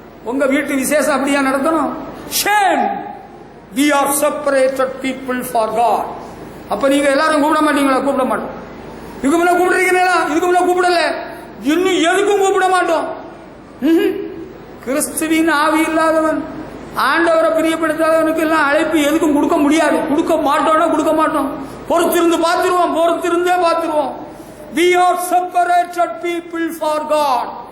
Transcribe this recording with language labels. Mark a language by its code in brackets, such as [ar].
[ta] உங்க வீட்டு விசேஷம் அப்படியா நடத்தணும்? [en] Shame. We are separated people for God. [ta] அப்ப நீங்க எல்லாரும் கூப்பிட மாட்டீங்களா? கூப்பிட மாட்டோம். இதுக்கு முன்ன கூப்பிடுறீங்களா? இதுக்கு முன்ன கூப்பிடல. இன்னும் எதுக்கும் கூப்பிட மாட்டோம். கிறிஸ்துவின் ஆவி இல்லாதவன், ஆண்டவரை பிரியப்படுத்தாதவனுக்கு எல்லாம் அழைப்பு எதுக்கும் கொடுக்க முடியாது. கொடுக்க மாட்டோம்னா கொடுக்க மாட்டோம். பொறுத்திருந்து பார்த்துருவோம், பொறுத்திருந்தே பார்த்துருவோம். [en] We are separated people for God.